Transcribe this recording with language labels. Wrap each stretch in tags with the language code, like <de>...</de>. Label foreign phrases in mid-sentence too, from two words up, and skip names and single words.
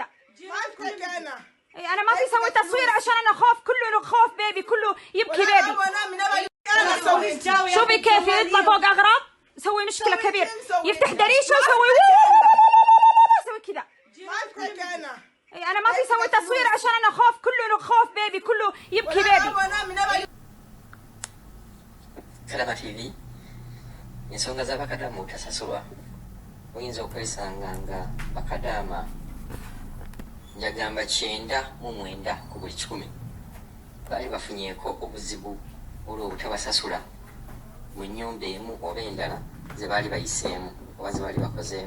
<ar>انا ما في سوي تصوير عشان انا خوف، كله خوف بيبي، كله يبكي بيبي. شوفي كيف يطلع فوق اغراض. سوي مشكله كبيره، يفتح دريشه ويسوي سوي كذا. انا ما في سوي تصوير عشان انا خوف، كله خوف بيبي، كله يبكي بيبي.</ar> <lg>Kalaba TV ensonga z'abakadaama obutasasulwa oyinza okwesanga nga bakadaama njagamba 99 ku buli 100 baali bafunyeeko obuzibu olw'obutabasasula mu nnyumba emu oba endala ze baali bayiseemu oba ze baali bakozeemu.</lg>